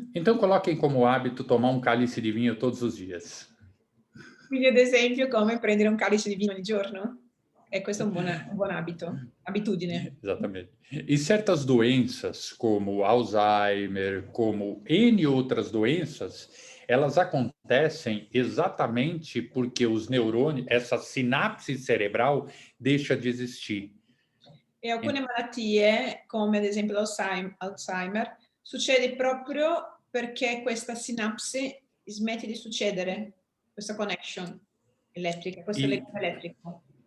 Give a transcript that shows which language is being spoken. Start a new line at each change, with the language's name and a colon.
Portuguese: Então coloquem como hábito tomar um cálice de vinho todos os dias.
Italian: Quindi ad esempio come prendere un calice di vino ogni giorno? E questo è un buon hábito, abitudine.
Portuguese: Exatamente. E certas doenças, como Alzheimer, como N outras doenças, elas acontecem exatamente porque os neurônios, essa sinapse cerebral deixa de existir.
Italian: E alcune malattie, come ad esempio l'Alzheimer, succede proprio perché questa sinapsi smette di succedere, questa connection elettrica, questo legame elettrico.